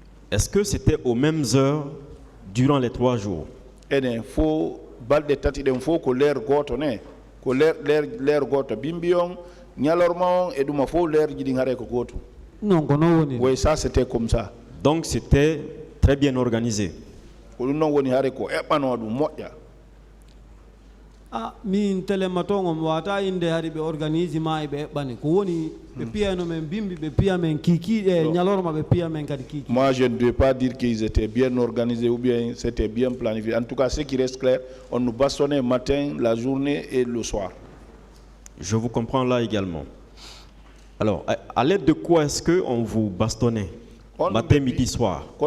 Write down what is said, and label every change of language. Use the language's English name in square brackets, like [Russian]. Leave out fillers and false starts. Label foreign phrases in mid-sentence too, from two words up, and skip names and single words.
[French] Est-ce que c'était aux mêmes heures durant les 3 jours? [Fula] enen fo balɗe tati ɗen fof ko leer goto ne ko leer goto bimbi on ñalorma on e ɗuma fof leer jiɗi hare ko goto. Non, kono woni. [French] Oui, ça c'était comme ça. Donc c'était très bien organisé. [Fula] Ko ɗum noon woni hare ko eɓɓano ɗum moƴƴa. Ah, min telematongo wata inde hari be organise ma be bani ko woni be piano men bimbi be piano men kiki e nyalorma be piano men kadi kiki. [French] Moi je ne dois pas dire qu'ils étaient bien organisés ou bien c'était bien planifié. En tout cas, ce qui reste clair, on nous bastonnait matin, la journée et le soir. Je vous comprends là également. Alors, à l'aide de quoi est-ce qu'on vous bastonnait matin, midi, soir?